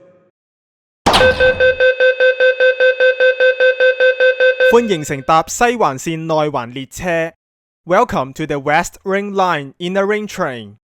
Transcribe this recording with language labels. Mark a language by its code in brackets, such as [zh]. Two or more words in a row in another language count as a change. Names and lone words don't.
[yue] 歡迎乘搭西環線內環列車。 [en] Welcome to the West Ring Line Inner Ring Train.